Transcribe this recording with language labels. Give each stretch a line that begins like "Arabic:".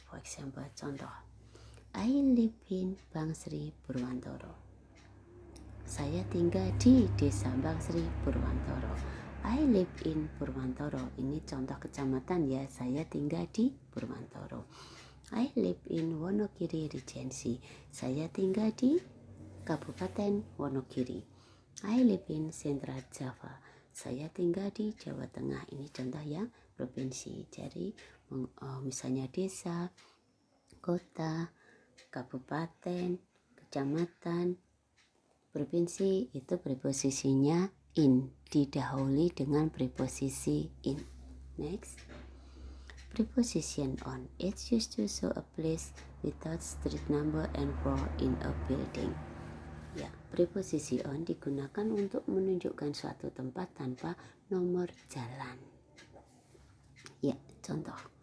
English: For example, contoh, I live in Bangsri, Purwantoro.
Indonesian: Saya tinggal di desa Bangsri, Purwantoro.
English: I live in Purwantoro.
Indonesian: Ini contoh kecamatan ya, saya tinggal di Purwantoro.
English: I live in Wonogiri Regency.
Indonesian: Saya tinggal di Kabupaten Wonogiri.
English: I live in Central Java.
Indonesian: Saya tinggal di Jawa Tengah. Ini contoh yang provinsi. Jadi misalnya desa, kota, kabupaten, kecamatan, provinsi, itu preposisinya in, didahului dengan preposisi in.
English: Next, preposition on. It's used to show a place without street number and floor in a building.
Indonesian: Ya, preposisi on digunakan untuk menunjukkan suatu tempat tanpa nomor jalan. Ya, contoh.